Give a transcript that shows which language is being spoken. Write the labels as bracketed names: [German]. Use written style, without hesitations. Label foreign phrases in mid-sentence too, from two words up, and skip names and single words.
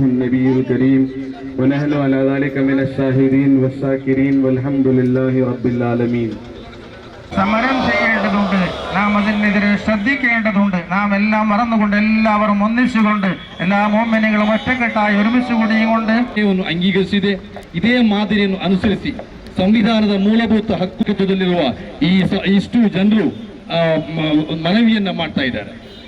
[Arabic] النبي الكريم ونحن على ذلك من الشاهدين والشاكرين والحمد لله رب العالمين. [Malayalam] സമരം ചെയ്യേണ്ടതുണ്ട്, നാം അതിനെതിരെ ശ്രദ്ധിക്കേണ്ടതുണ്ട്. നാം എല്ലാം മറന്നുകൊണ്ട് എല്ലാവരും ഒന്നിച്ചുകൊണ്ട് എല്ലാ മുഅ്മിനീങ്ങളും ഒറ്റക്കെട്ടായി ഒരുമിച്ച് കൂടിയുകൊണ്ട് [Kannada] ಅಂಗೀಕರಿಸಿದೆ. ಇದೇ ಮಾದರಿಯನ್ನು ಅನುಸರಿಸಿ ಸಂವಿಧಾನದ ಮೂಲಭೂತ ಹಕ್ಕುದಲ್ಲಿರುವ ಇಷ್ಟು ಜನರು ಮನವಿಯನ್ನ ಮಾಡ್ತಾ ಇದ್ದಾರೆ.